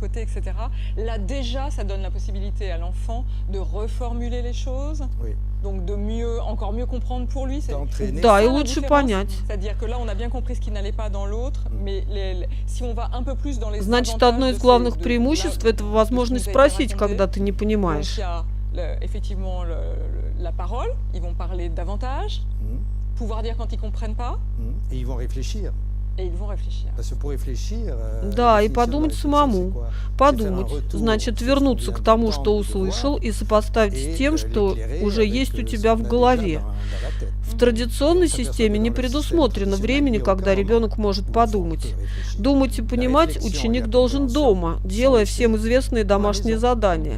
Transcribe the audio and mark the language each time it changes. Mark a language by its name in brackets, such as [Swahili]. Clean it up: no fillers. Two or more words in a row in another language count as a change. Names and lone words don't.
[Russian] Да, и лучше понять. Значит, одно из главных преимуществ – это возможность спросить, когда ты не понимаешь. [French] Effectivement la parole, ils vont parler davantage, pouvoir dire quand ils comprennent pas. Et ils vont réfléchir. Et ils vont réfléchir. Parce que pour réfléchir, [Russian] да, и подумать самому. Подумать, значит, вернуться к тому, что услышал, и сопоставить с тем, что уже есть у тебя в голове. В традиционной системе не предусмотрено времени, когда ребенок может подумать. Думать и понимать ученик должен дома, делая всем известные домашние задания.